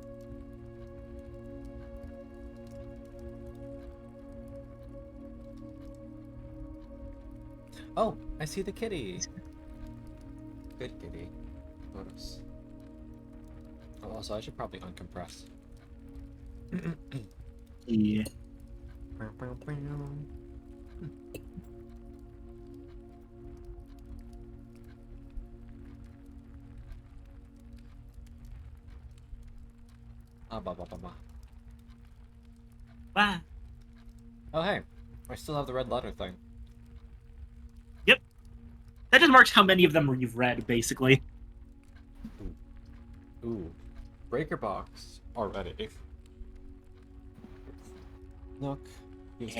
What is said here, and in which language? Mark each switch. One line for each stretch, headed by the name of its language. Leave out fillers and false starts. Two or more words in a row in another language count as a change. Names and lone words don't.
English: Oh, I see the kitty. Good kitty. Notice. Oh, also, I should probably uncompress. Yeah. Ah, ba ba ba ba. Wow. Oh, hey. I still have the red letter thing. That just marks how many of them you've read, basically. Ooh. Breaker box already. Nook. Here's the